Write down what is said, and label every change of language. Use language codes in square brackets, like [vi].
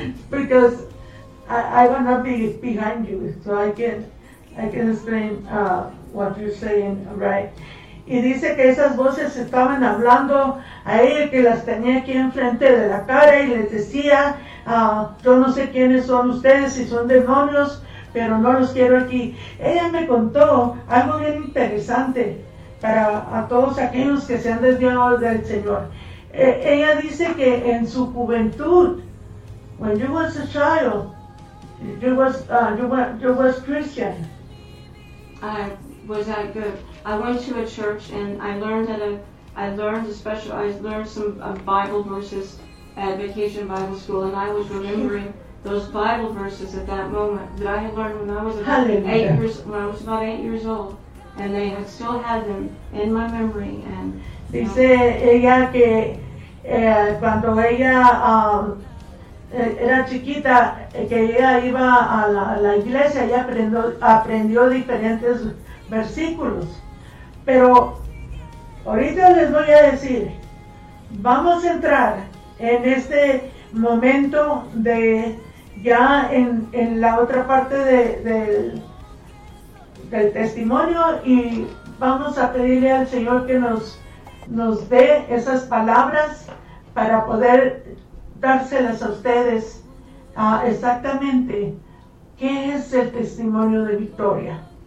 [en] Because I want to be behind you, so I can explain what you're saying, right? [es] Y dice que esas voces estaban hablando a ella, que las tenía aquí enfrente de la cara y les decía, yo no sé quiénes son ustedes, si son demonios, pero no los quiero aquí. Ella me contó algo bien interesante para a todos aquellos que se han desviado del Señor. Ella dice que en su juventud, [en] when you was a child, you was Christian. Was that good? I went to a church and I learned some Bible verses at Vacation Bible School, and I was remembering those Bible verses at that moment that I had learned when I was about 8 years old, and they had still had them in my memory. And [es] dice ella que cuando ella era chiquita, que ella iba a la iglesia, ella aprendió diferentes versículos. Pero ahorita les voy a decir, vamos a entrar en este momento de ya en la otra parte del testimonio, y vamos a pedirle al Señor que nos dé esas palabras para poder dárselas a ustedes exactamente qué es el testimonio de Victoria.